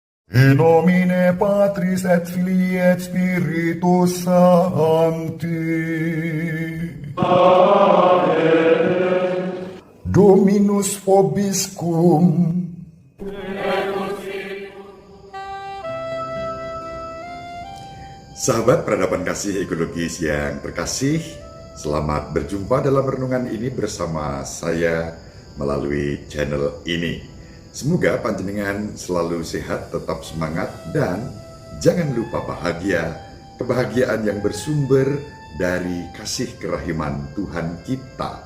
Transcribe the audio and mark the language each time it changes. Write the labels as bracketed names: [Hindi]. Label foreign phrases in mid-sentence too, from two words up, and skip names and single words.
[Latin] In nomine Patris et Filii et Spiritus Sancti. Dominus vobiscum. [Indonesian] Sahabat peradaban kasih ekologis yang terkasih, selamat berjumpa dalam renungan ini bersama saya melalui channel ini. Semoga panjenengan selalu sehat, tetap semangat, dan jangan lupa bahagia, kebahagiaan yang bersumber dari kasih kerahiman Tuhan kita.